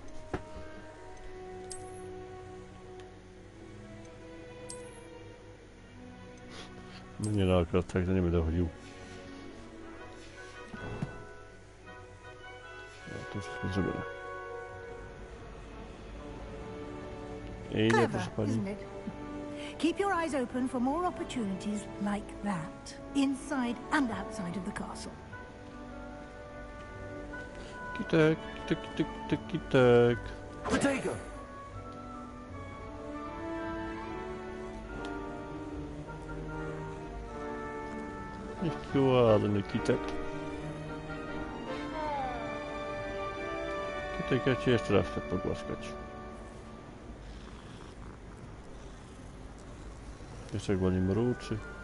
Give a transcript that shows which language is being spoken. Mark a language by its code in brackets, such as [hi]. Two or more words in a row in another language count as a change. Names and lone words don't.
[pl] No nie no, akurat tak to nie będę chodził. No, to już jest zrobione. I nie, proszę pani. [en] Keep your eyes open for more opportunities like that, inside and outside of the castle. [pl] Kitek, kitek, kitek, kitek, kitek. Protego! Jaki ładny kitek. Kitek, ja cię jeszcze raz chcę pogłaskać. Jeszcze jak ładnie mruczy.